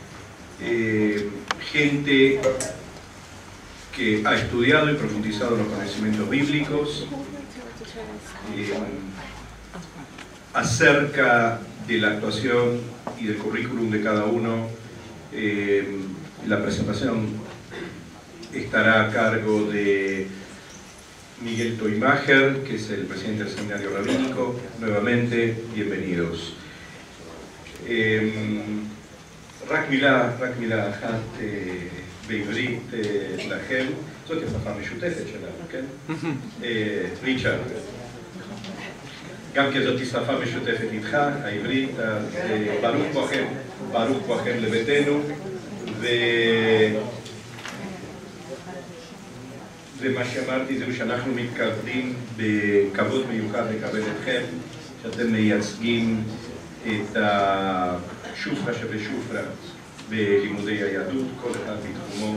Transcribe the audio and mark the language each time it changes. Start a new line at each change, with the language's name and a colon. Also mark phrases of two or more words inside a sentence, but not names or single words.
Spanish: Gente que ha estudiado y profundizado en los conocimientos bíblicos, acerca de la actuación y del currículum de cada uno. La presentación estará a cargo de Miguel Toimacher, que es el presidente del Seminario Rabínico. Nuevamente, bienvenidos.
Hebrew: רק מילה אחת בעברית לכם, זאת השפה המשותפת שלנו, כן? ריצ'רד, גם כי זאת שפה משותפת איתך, העברית, אז ברוך בואכם לביתנו, ומה שאמרתי זהו שאנחנו מתכבדים בכבוד מיוחד לקבל אתכם, שאתם מייצגים את השופרה שבשופרה בלימודי היהדות, כל אחד בתחומו.